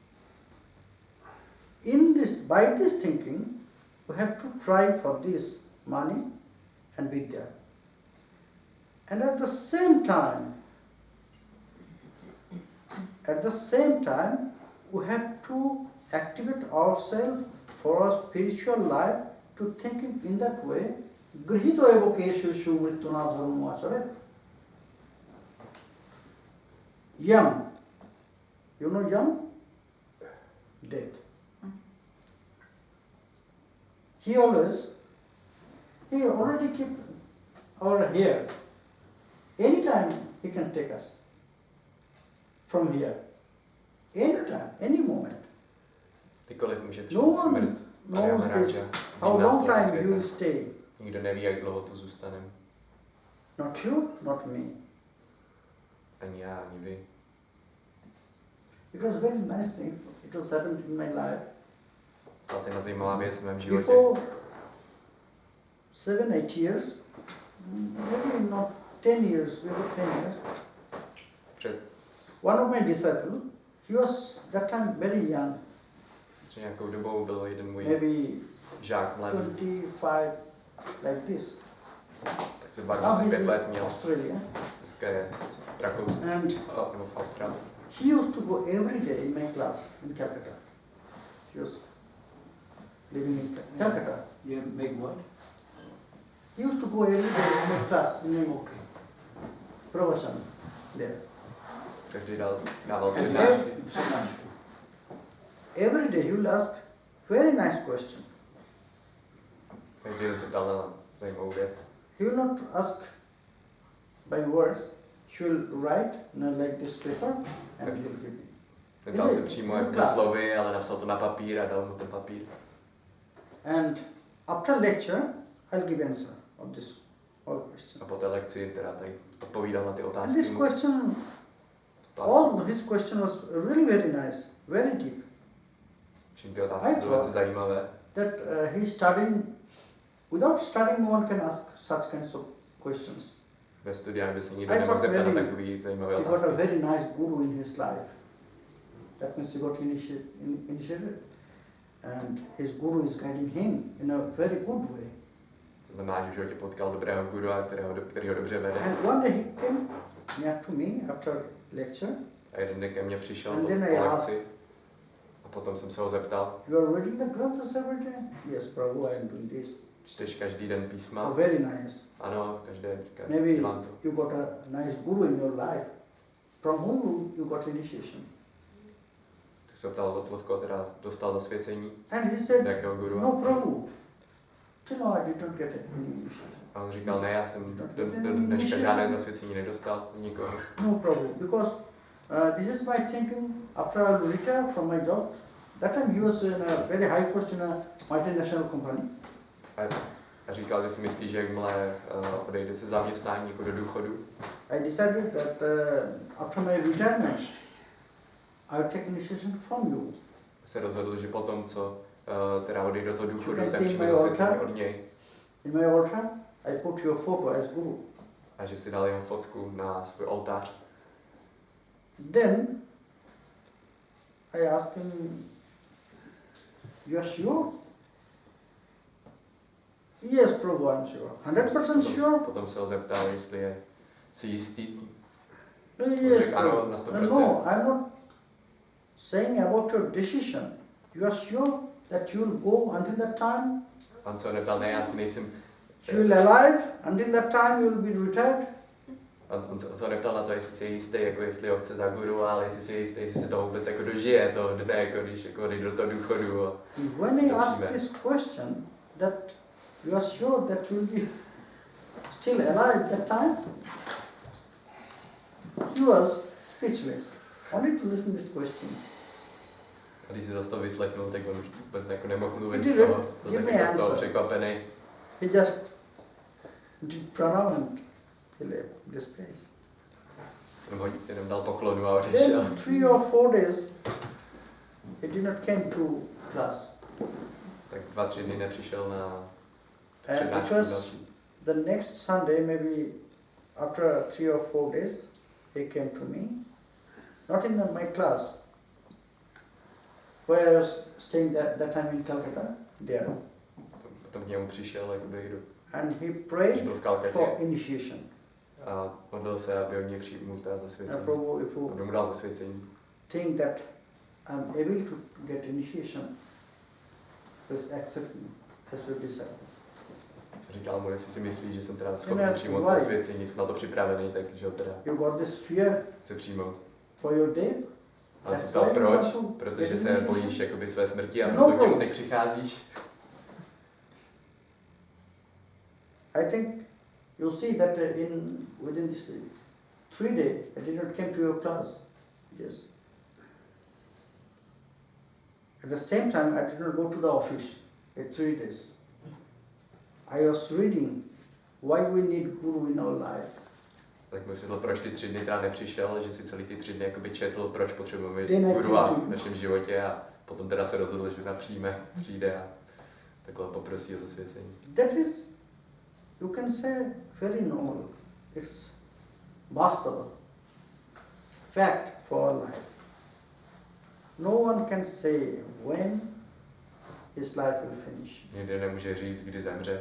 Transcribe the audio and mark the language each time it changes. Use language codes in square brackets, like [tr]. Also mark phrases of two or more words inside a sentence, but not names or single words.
[en] By this thinking, we have to try for this money and be there. And at the same time, we have to activate ourselves for our spiritual life to thinking in that way. [sa] Grihito evo keshu shu mrityuna dharma achare. [en] Yam. You know yam? Death. He already keep our here. Anytime he can take us from here. Anytime, any moment. [cs] Kdykoliv může [en] No [cs] přijít [en] one [cs] smrt. A já [en] knows [cs] mám rád, [en] this, [cs] že [en] how [cs] vzít nás [en] long [cs] toho [en] time you will [cs] světa. [en] stay. [cs] Nikdo neví, jak dlouho tu zůstaneme. [en] Not you, not me. [cs] Ani já, ani vy. [en] It was very nice things. It was happened in my life. [cs] Stala se jedna zajímavá věc v mém životě. [en] Before 7-8 years, maybe not 10 years, before 10 years, [cs] Před [en] one of my disciples, he was that time very young, [cs] nějakou dobou byl jeden můj [en] maybe [cs] žák mladý, 25, [en] like this. [cs] takže [en] Now he's 25 in [cs] let měl. [en] Australia. [cs] Dneska je v Rakousku, [en] And [cs] nebo v Austrálii. [en] he used to go every day in my class in Calcutta. He was living in Calcutta. Yeah, make what? He used to go every day in my class, in my Okay. pravachan there. [cs] Každý dával [en] And [cs] přednášky. Přednášku. [en] every day he will ask very nice question. [cs] Každý den se ptal na zajímavou věc. [en] He will not ask by words. He will write like this paper and he will give me. [cs] Neptal se přímo jako slovy, ale napsal to na papír a dal mu ten papír. [en] And after lecture, I'll give answer of this all question. [cs] A po té lekci teda tady odpovídal na ty [en] And [cs] otázky. [en] this question, all his question was really very nice, very deep. [cs] Všim ty otázky byly velice zajímavé. [en] That he's studying, without studying, no one can ask such kinds of questions. [cs] Ve studiách by se nikdo [en] I [cs] nemohl [en] thought [cs] zeptat na [en] very- [cs] takové zajímavé [en] He got a [cs] otázky. [en] very nice guru in his life. That means he got initiated. And his guru is guiding him in a very good way. [cs] To znamená, že v životě potkal dobrého gurua, který ho dobře vede. [en] And one day he came near to me after lecture. [cs] A jeden den ke mně přišel [en] And [cs] po [en] then I [cs] lekci. A potom jsem se ho zeptal, [en] You are reading the granthas every day? Yes, Prabhu, I am doing this. [cs] čteš každý den [en] Oh, [cs] písma? [en] very nice. [cs] Ano, každý [en] Maybe [cs] dělám to. [en] you got a nice guru in your life. From whom you got initiation? [cs] Tak se ho ptal, od koho teda dostal zasvěcení, [en] And he said, [cs] jakého gurua. [en] no, Prabhu. Till now I did not get any initiation. [cs] A on říkal, ne, já jsem do dneška žádné zasvěcení nedostal, nikoho. [en] No, Prabhu, because this is my thinking after I will retire from my job. That time he was in a very high post in a multinational company. [cs] A říkal, že si myslí, že jakmile odejde se zaměstnání jako do důchodu, [en] I decided that after my retirement, I will take initiation from you. [cs] se rozhodl, že potom, co teda odejde do toho důchodu, [en] You can [cs] tak [en] see [cs] přijme [en] my [cs] zasvěcení [en] altar. [cs] od něj. [en] In my altar, I put your photo as guru. [cs] A že si dal jeho fotku na svůj oltář. [en] Then I asked him, you are sure? Yes, Prabhu, I am sure. 100% sure? [cs] Potom se ho zeptal, jestli je si jistý. [en] Yes, [cs] řekl, ano, [en] Prabhu. [cs] na 100%. [en] No, I am not saying about your decision. You are sure that you will go until that time? [cs] On se ho neptal, ne, já si nejsem... [en] You will alive until that time you will be retired? [cs] On se ho neptal na to, jestli si je jistý, jako jestli ho chce za guru, ale jestli si je jistý, jestli se toho vůbec jako dožije, toho dne, jako když jako odejde do toho důchodu. A [en] When I [cs] to [en] asked [cs] přijme. [en] this question, that you are sure that you will be still alive at that time, he was speechless. Only to listen this question. [cs] A když si to vyslechnul, tak on už vůbec jako nemohl mluvit [en] He [cs] z toho. [en] didn't [cs] Byl [en] give [cs] tak [en] me [cs] jako z toho [en] answer. [cs] překvapený. [en] He just did pranam and he left this place. [cs] Jenom dal poklonu a odešel. [en] Then 3 or 4 days, he did not came to class. [cs] Tak 2-3 dny nepřišel na [en] And it [cs] přednášku [en] was [cs] další. [en] the next Sunday, maybe after 3 or 4 days, he came to me, not in my class, where I was staying that time in Calcutta, there. [cs] Potom k němu přišel, jakoby, [en] And he [cs] když [en] prayed [cs] byl v [en] for [cs] Kalkatě [en] initiation. [cs] a modlil se, aby od něj přijmul teda zasvěcení. [en] And Prabhu, if you [cs] Aby mu dal zasvěcení. [en] think that I'm able to get initiation, please accept me as your disciple. [cs] Říkal mu, jestli si myslí, že jsem teda [en] Then [cs] schopný [en] ask [cs] přijmout [en] why? [cs] zasvěcení, jsem na to připravený, takže ho teda [en] You got this fear [cs] chci přijmout. [en] for your death? [cs] A on se [en] That's [cs] ptal, [en] why you [cs] proč? [en] want to [cs] Protože [en] get [cs] se [en] initiation? [cs] bojíš jakoby své smrti a [en] No [cs] proto k němu [en] problem. [cs] teď přicházíš. [en] I think you see that within this 3 days, I did not come to your class. Yes. At the same time, I did not go to the office at 3 days. I was reading why we need Guru in our life. [cs] Tak mi vysvětlil, proč ty 3 dny teda nepřišel, že si celý ty 3 dny jakoby četl, proč potřebujeme [en] Then I [cs] guru [en] came [cs] v [en] to- [cs] našem životě a potom teda se rozhodl, že přijde a takhle poprosí o zasvěcení. [en] That is, you can say, very normal. It's vastava, fact for our life. No one can say when his life will finish. [cs] Nikdy nemůže říct, kdy zemře.